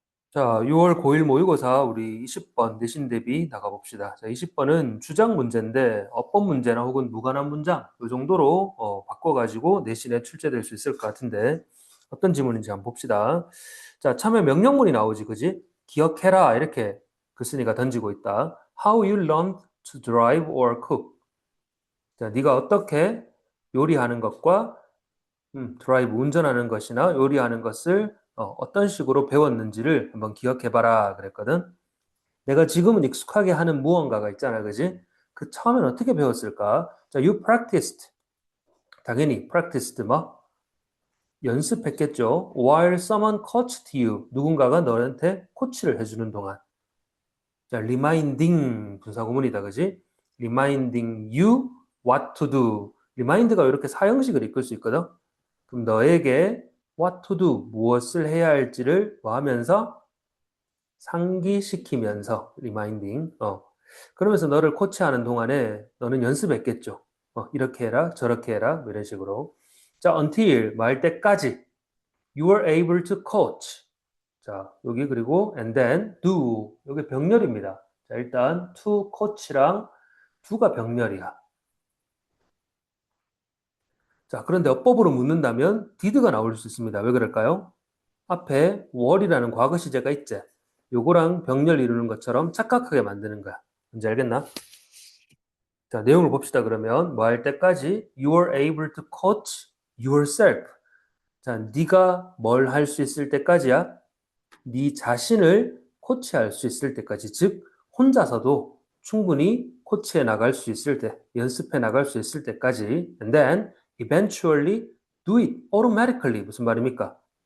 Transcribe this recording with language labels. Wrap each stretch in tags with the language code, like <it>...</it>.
<ko>자, 6월 고1 모의고사 우리 20번 내신 대비 나가봅시다. 자, 20번은 주장 문제인데 어법 문제나 혹은 무관한 문장 이 정도로 바꿔가지고 내신에 출제될 수 있을 것 같은데 어떤 지문인지 한번 봅시다. 자, 처음에 명령문이 나오지, 그지? 기억해라 이렇게 글쓴이가 던지고 있다.</ko> <en>How you learn to drive or cook.</en> <ko>자, 네가 어떻게 요리하는 것과 드라이브 운전하는 것이나 요리하는 것을 어떤 식으로 배웠는지를 한번 기억해봐라 그랬거든. 내가 지금은 익숙하게 하는 무언가가 있잖아, 그지? 그 처음엔 어떻게 배웠을까? 자,</ko> <en>you practiced.</en> <ko>당연히 practiced 뭐? 연습했겠죠.</ko> <en>While someone coached you.</en> <ko>누군가가 너한테 코치를 해주는 동안. 자, reminding 분사구문이다, 그지?</ko> <en>reminding you what to do.</en> <ko>remind가 이렇게 사형식을 이끌 수 있거든. 그럼 너에게 what to do, 무엇을 해야 할지를 뭐 하면서 상기시키면서 reminding. 그러면서 너를 코치하는 동안에 너는 연습했겠죠. 이렇게 해라, 저렇게 해라, 뭐 이런 식으로.</ko> <en>자, until</en> <ko>뭐 할 때까지</ko> <en>you were able to coach.</en> <ko>자, 여기 그리고</ko> <en>and then do.</en> <ko>여기 병렬입니다. 자, 일단 to coach랑 do가 병렬이야. 자, 그런데 어법으로 묻는다면 did가 나올 수 있습니다. 왜 그럴까요? 앞에 were이라는 과거 시제가 있지. 요거랑 병렬 이루는 것처럼 착각하게 만드는 거야. 뭔지 알겠나? 자, 내용을 봅시다. 그러면 뭐 할 때까지</ko> <en>you were able to coach yourself.</en> <ko>자, 네가 뭘 할 수 있을 때까지야? 네 자신을 코치할 수 있을 때까지, 즉 혼자서도 충분히 코치해 나갈 수 있을 때, 연습해 나갈 수 있을 때까지.</ko> <en>And then eventually do it automatically.</en> <ko>무슨 말입니까?</ko>